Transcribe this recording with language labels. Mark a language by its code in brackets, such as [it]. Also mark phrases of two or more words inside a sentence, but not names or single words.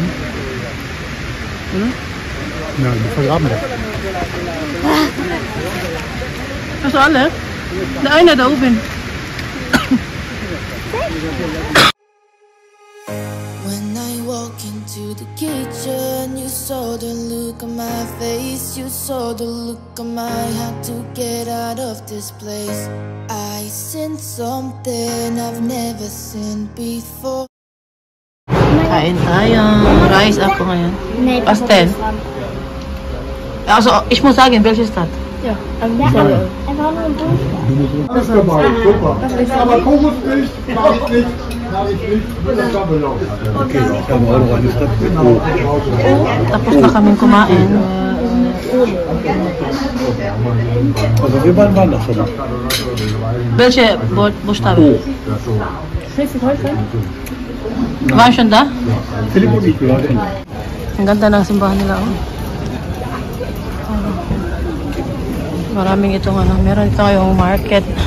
[de] Oder? Ja, die vergraben das. Hast du alle? Der eine da oben. [en] When I walk into the kitchen, you saw the look on my face. You saw the look on my heart to get out of this place. I seen something I've never seen before. [tl] Kain tayo. Rice ako ngayon. Pastel. [de] Also, ich muss sagen, welche Stadt? Ja, einfach nur ein Buch. Das ist dabei, super. Aber Kokosmilch, mach ich nicht. Okay, ich habe auch noch eine Stadt. [tl] Tapos na kaming kumain. [de] Also wir waren das schon. Welche Buchstabe? Schleswig-Holstein? Waren schon da? Philipp und ich, wir waren schon. [tl] Ang ganda ng simbahan nila. Oh. Maraming itong ano. Meron ito yung market.